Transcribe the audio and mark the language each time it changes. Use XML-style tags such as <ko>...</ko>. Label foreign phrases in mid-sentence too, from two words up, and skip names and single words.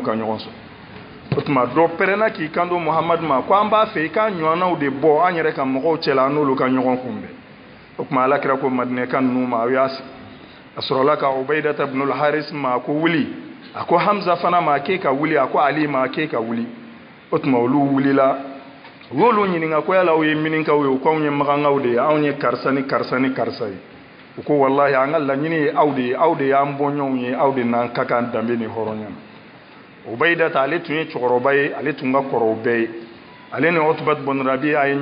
<bm>ka ɲɔgɔn sɔrɔ o tuma dɔ pɛrɛnna k'i kanto Muhamadu ma ko an b'a fɛ i ka ɲɔgɔnnaw de bɔ an yɛrɛ ka mɔgɔw cɛla an n'olu ka ɲɔgɔn kunbɛn o tuma alakira ko Madinɛka ninnu ma aw y'a sigi a sɔrɔla ka Ubaydata ibn al-Haris ma a ko wuli a ko Hamza fana ma k'e ka wuli a ko Ali ma k'e ka wuli o tuma olu wulila u y'olu ɲininka ko yala aw ye minikaw ye u ko anw ye magankaw de ye anw ye karisa ni karisa ni karisa ye u ko wallahi an ka laɲini ye aw de y'an bɔɲɔgɔnw ye aw de n'an ka kan danbe ni hɔrɔnya na Ubaydata ale tun ye cɛkɔrɔba ye ale tun ka kɔrɔ u bɛɛ ye ale ni Utba bun Rabi'a ye</bm>